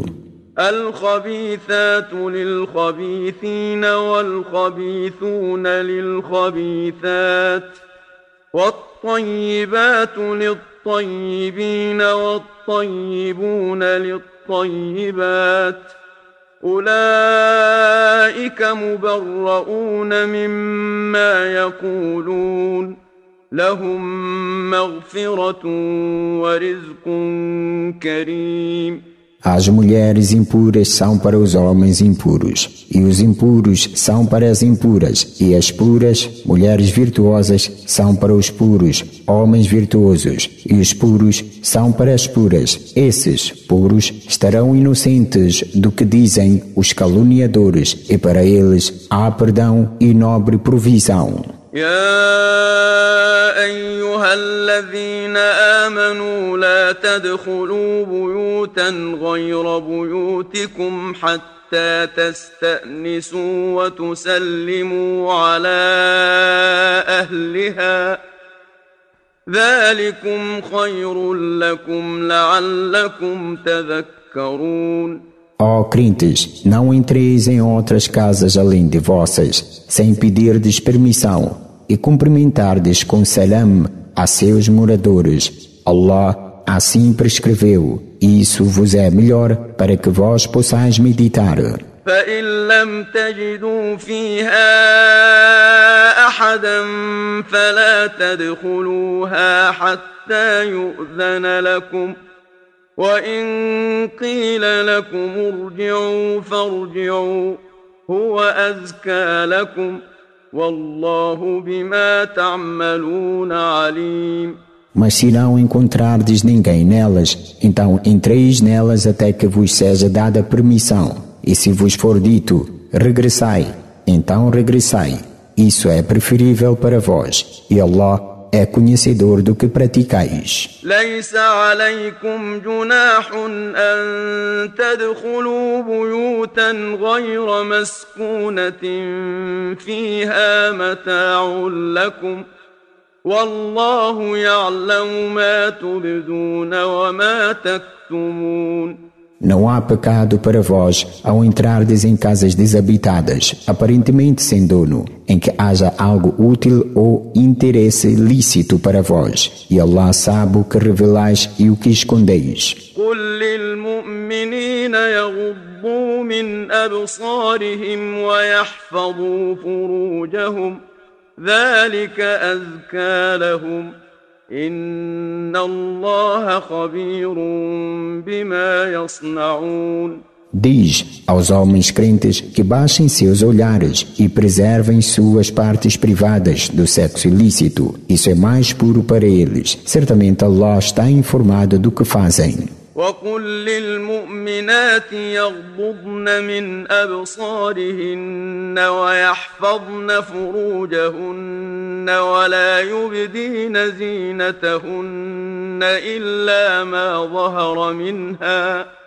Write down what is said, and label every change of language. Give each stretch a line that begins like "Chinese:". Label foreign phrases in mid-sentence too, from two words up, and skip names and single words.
Arabic: الخبيثات للخبيثين والخبيثون للخبيثات والطيبات للطيبين والطيبون للطيبات أولئك مبرؤون مما يقولون لهم مغفرة ورزق كريم.
Portuguese: As mulheres impuras são para os homens impuros, e os impuros são para as impuras, e as puras, mulheres virtuosas, são para os puros, homens virtuosos, e os puros são para as puras. Esses, puros, estarão inocentes do que dizem os caluniadores, e para eles há perdão e nobre provisão.
Arabic: يا أيها الذين آمنوا لا تدخلوا بيوتا غير بيوتكم حتى تستأنسوا وتسلموا على أهلها ذلكم خير لكم لعلكم تذكرون.
Portuguese: Ó crentes, não entreis em outras casas além de vossas, sem pedirdes permissão, e cumprimentardes com salam a seus moradores. Allah assim prescreveu, e isso vos é melhor para que vós possais meditar.
Arabic: فإن لم تجدوا فيها أحدا فلا تدخلوها حتى يؤذن لكم وإن قيل لكم ارجعوا فارجعوا هو أزكى لكم والله بما تعملون عليم.
Portuguese: Mas se não encontrardes ninguém nelas, então entreis nelas até que vos seja dada permissão. E se vos for dito, regressai, então regressai. Isso é preferível para vós, e Allah é conhecedor do que praticais.
Arabic: ليس عليكم جناح أن تدخلوا بيوتا غير مسكونة فيها متاع لكم والله يعلم ما تبدون وما تكتمون.
Portuguese: Não há pecado para vós ao entrardes em casas desabitadas, aparentemente sem dono, em que haja algo útil ou interesse lícito para vós. E Allah sabe o que revelais e o que escondeis.
Arabic: قل للمؤمنين يغضوا من أبصارهم ويحفظوا فروجهم ذلك أزكى لهم إن الله خبير بما يصنعون.
Portuguese: Diz aos homens crentes que baixem seus olhares e preservem suas partes privadas do sexo ilícito. Isso é mais puro para eles. Certamente Allah está informado do que fazem.
Arabic: وقل للمؤمنات يغضضن من أبصارهن ويحفظن فروجهن ولا يبدين زينتهن إلا ما ظهر منها